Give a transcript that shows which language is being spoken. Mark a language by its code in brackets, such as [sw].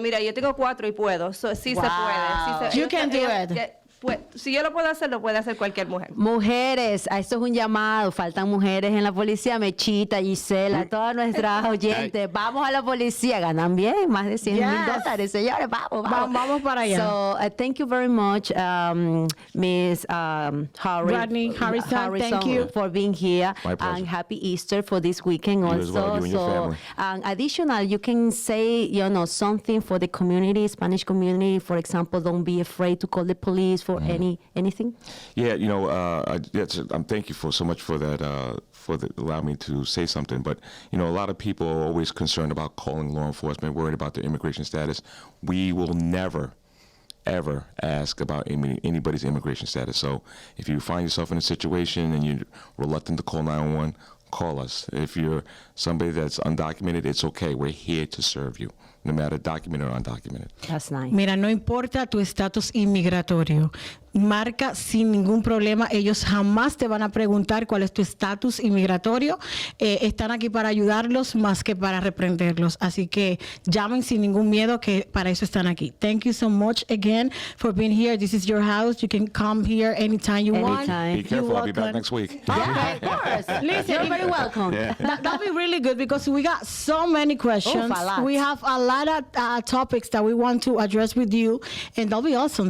[es] Mira, yo tengo 4 y puedo. Sí se puede. [en] You can do it. [es] Si yo lo puedo hacer, lo puede hacer cualquier mujer. Mujeres, esto es un llamado. Faltan mujeres en la policía. Mechita, Gisela, todas nuestras oyentes. Vamos a la policía. Ganan bien, más de $100,000, señores. Vamos para allá. [en] So, thank you very much, Miss Rodney Harrison, thank you for being here. My pleasure. And happy Easter for this weekend You also. as well, you and your family. Additional, you can say, something for the community, Spanish community. For example, don't be afraid to call the police for anything. Yeah, I'm thank you so much for that, allowing me to say something. But, a lot of people are always concerned about calling law enforcement, worried about their immigration status. We will never, ever ask about anybody's immigration status. So if you find yourself in a situation and you're reluctant to call 911, call us. If you're somebody that's undocumented, it's okay. We're here to serve you, no matter documented or undocumented. That's nice. [es] Mira, no importa tu estatus inmigratorio. Marca sin ningún problema. Ellos jamás te van a preguntar cuál es tu estatus inmigratorio. Están aquí para ayudarlos más que para reprenderlos. Así que llamen sin ningún miedo, que para eso están aquí. [en] Thank you so much again for being here. This is your house. You can come here anytime you want. Be careful. I'll be back next week. Yeah, of course. Listen, You're very welcome. That'll be really good because we got so many questions. A lot. We have a lot of topics that we want to address with you, and that'll be awesome.